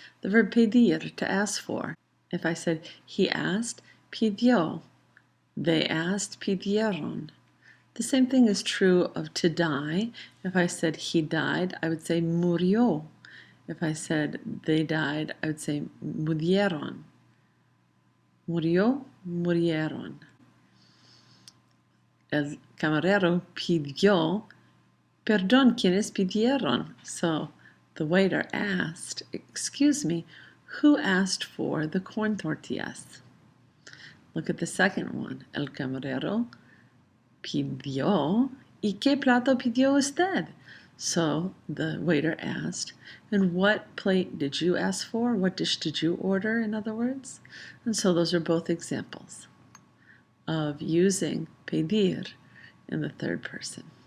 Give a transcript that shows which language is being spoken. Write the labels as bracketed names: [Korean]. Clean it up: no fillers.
[English] The verb pedir, to ask for. If I said, he asked, pidió. They asked, pidieron. The same thing is true of to die. If I said he died, I would say murió. If I said they died, I would say murieron. [Spanish] Murió, murieron. El camarero pidió, perdón, ¿quiénes pidieron? [English] So the waiter asked, excuse me, who asked for the corn tortillas? Look at the second one. [Spanish] El camarero pidió, ¿y qué plato pidió usted? [English] So the waiter asked, and what plate did you ask for? What dish did you order, in other words? And so those are both examples of using pedir in the third person.